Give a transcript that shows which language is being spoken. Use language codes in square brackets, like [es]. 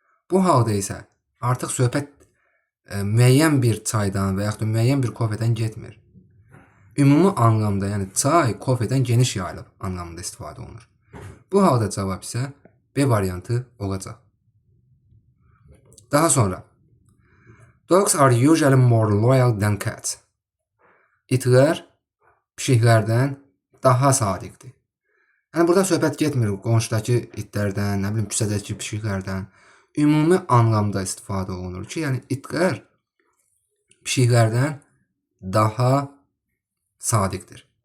[az] Bu halda isə artıq söhbət müəyyən bir çaydan və yaxud da müəyyən bir kofedən getmir. Ümumi anlamda, yəni çay kofedən geniş yayılıb anlamında istifadə olunur. Bu halda cavab isə B variantı olacaq. Daha sonra, [en] dogs are usually more loyal than cats. [az] İtlər pişiklərdən daha sadiqdir. Yəni, burada söhbət getmir qonşudakı itlərdən, nə bilim, küçədəki pişiklərdən. Ümumi anlamda istifadə olunur ki, yəni itlər pişiklərdən daha sadiqdir.